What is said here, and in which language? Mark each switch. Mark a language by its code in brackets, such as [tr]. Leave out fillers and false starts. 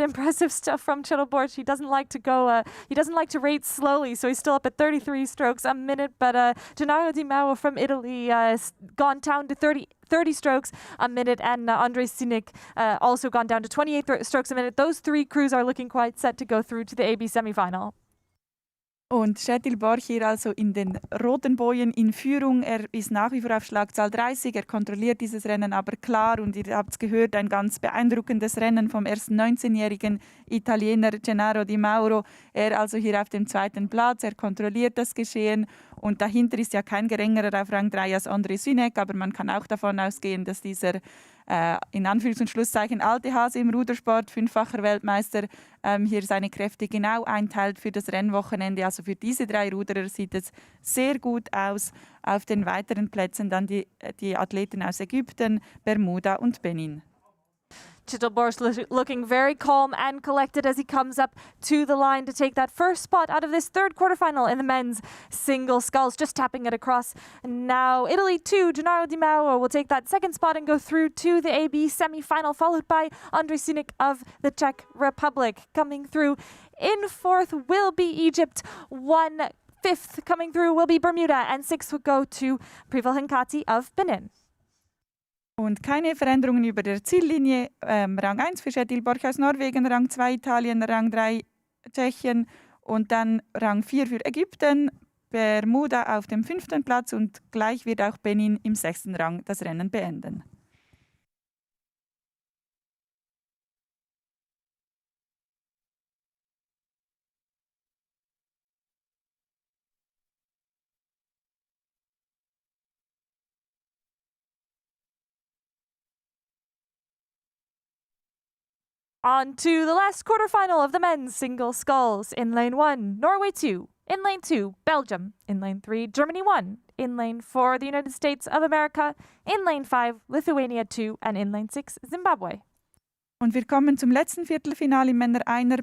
[en] Impressive stuff from Kettelborg. He doesn't like to go, he doesn't like to rate slowly, so he's still up at 33 strokes a minute. But Gennaro Di Mauro from Italy gone down to 30 strokes a minute, and Ondřej Synek also gone down to 28 strokes a minute. Those three crews are looking quite set to go through to the AB semi-final. [de] Und Kjetil Borch hier also in den roten Bojen in Führung. Er ist nach wie vor auf Schlagzahl 30. Er kontrolliert dieses Rennen aber klar. Und ihr habt es gehört, ein ganz beeindruckendes Rennen vom ersten 19-jährigen Italiener Gennaro Di Mauro. Er also hier auf dem zweiten Platz. Er kontrolliert das Geschehen. Und dahinter ist ja kein geringerer auf Rang 3 als Ondřej Synek. Aber man kann auch davon ausgehen, dass dieser in Anführungs- und Schlusszeichen alte Hase im Rudersport, fünffacher Weltmeister, hier seine Kräfte genau einteilt für das Rennwochenende. Also für diese drei Ruderer sieht es sehr gut aus. Auf den weiteren Plätzen dann die Athleten aus Ägypten, Bermuda und Benin. [en] Kettelborg looking very calm and collected as he comes up to the line to take that first spot out of this third quarterfinal in the men's single sculls, just tapping it across. And now Italy 2, Gennaro Di Mauro will take that second spot and go through to the AB semi-final, followed by Ondřej Synek of the Czech Republic. Coming through in fourth will be Egypt. Fifth coming through will be Bermuda, and sixth will go to Privel Henkati of Benin. [de] Und keine Veränderungen über der Ziellinie. Rang 1 für Kjetil Borch aus Norwegen, Rang 2 Italien, Rang 3 Tschechien und dann Rang 4 für Ägypten, Bermuda auf dem 5. Platz und gleich wird auch Benin im 6. Rang das Rennen beenden. [en] On to the last quarterfinal of the men's single sculls. In lane 1, Norway 2. In lane 2, Belgium. In lane 3, Germany 1. In lane 4, the United States of America. In lane 5, Lithuania 2. And in lane 6, Zimbabwe. [de] Und wir kommen zum letzten Viertelfinale im Männer-Einer.